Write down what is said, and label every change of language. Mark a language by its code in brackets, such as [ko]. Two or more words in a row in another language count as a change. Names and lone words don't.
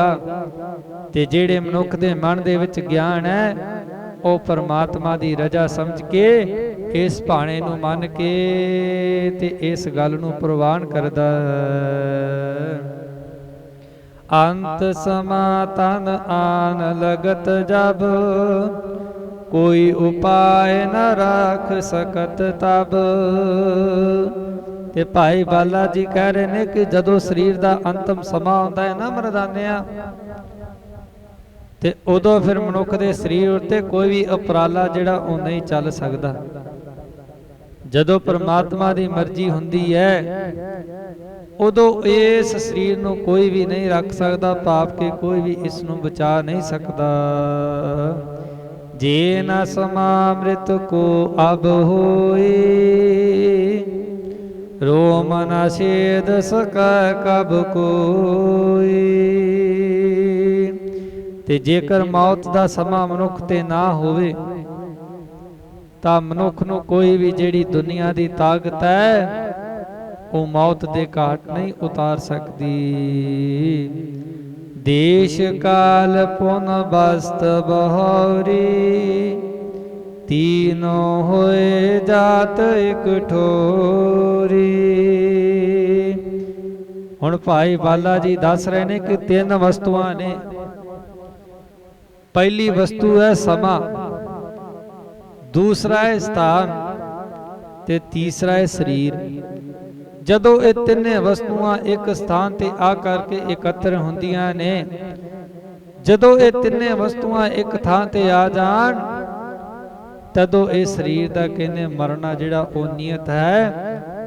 [pa] ਤੇ ਜਿਹੜੇ ਮਨੁੱਖ ਦੇ ਮਨ ਦੇ ਵਿੱਚ ਗਿਆਨ ਹੈ ਉਹ ਪਰਮਾਤਮਾ ਦੀ ਰਜ਼ਾ ਸਮਝ ਕੇ ਇਸ ਭਾਣੇ ਨੂੰ ਮੰਨ ਕੇ ਤੇ ਇਸ ਗੱਲ ਨੂੰ ਪ੍ਰਵਾਨ ਕਰਦਾ। [bra] अंत समा तन आन लगत जब, कोई उपाय न राख सकत तब। [pa] ਤੇ ਭਾਈ ਬਾਲਾ ਜੀ ਕਹਿ ਰਹੇ ਨੇ ਕਿ ਜਦੋਂ ਸਰੀਰ ਦਾ ਅੰਤਿਮ ਸਮਾਂ ਆਉਂਦਾ ਹੈ ਨਾ ਮਰਦਾਨਿਆ, ਤੇ ਉਦੋਂ ਫਿਰ ਮਨੁੱਖ ਦੇ ਸਰੀਰ ਉੱਤੇ ਕੋਈ ਵੀ ਉਪਰਾਲਾ ਜਿਹੜਾ ਉਹ ਨਹੀਂ ਚੱਲ ਸਕਦਾ। ਜਦੋਂ ਪਰਮਾਤਮਾ ਦੀ ਮਰਜ਼ੀ ਹੁੰਦੀ ਹੈ ਉਦੋਂ ਇਸ ਸਰੀਰ ਨੂੰ ਕੋਈ ਵੀ ਨਹੀਂ ਰੱਖ ਸਕਦਾ, ਪਾਪ ਕੇ ਕੋਈ ਵੀ ਇਸ ਨੂੰ ਬਚਾ ਨਹੀਂ ਸਕਦਾ। [bra] जे न समामृत को अब होए, रोम न छेद सकै कब कोई। [pa] ਤੇ ਜੇਕਰ ਮੌਤ ਦਾ ਸਮਾਂ ਮਨੁੱਖ ਤੇ ਨਾ ਹੋਵੇ ਤਾਂ ਮਨੁੱਖ ਨੂੰ ਕੋਈ ਵੀ ਜਿਹੜੀ ਦੁਨੀਆ ਦੀ ਤਾਕਤ ਹੈ ਉਹ ਮੌਤ ਦੇ ਘਾਟ ਨਹੀਂ ਉਤਾਰ ਸਕਦੀ। [bra] ਦੇਸ਼ ਕਾਲ ਪੁਨ ਬਸਤ ਬਹੌਰੀ तीनों होए जात एक ठोरी। [pa] ਹੁਣ ਭਾਈ ਬਾਲਾ ਜੀ ਦੱਸ ਰਹੇ ਨੇ ਕਿ ਤਿੰਨ ਵਸਤੂਆਂ ਨੇ। ਪਹਿਲੀ ਵਸਤੂ ਹੈ ਸਮਾਂ, ਦੂਸਰਾ ਹੈ ਸਥਾਨ ਤੇ ਤੀਸਰਾ ਹੈ ਸਰੀਰ। ਜਦੋਂ ਇਹ ਤਿੰਨੇ ਵਸਤੂਆਂ ਇੱਕ ਸਥਾਨ ਤੇ ਆ ਕਰਕੇ ਇਕੱਤਰ ਹੁੰਦੀਆਂ ਨੇ, ਜਦੋਂ ਇਹ ਤਿੰਨੇ ਵਸਤੂਆਂ ਇੱਕ ਥਾਂ ਤੇ ਆ ਜਾਣ ਤਦੋਂ ਇਹ ਸਰੀਰ ਦਾ ਕਹਿੰਦੇ ਮਰਨਾ ਜਿਹੜਾ ਉਹ ਨੀਅਤ ਹੈ।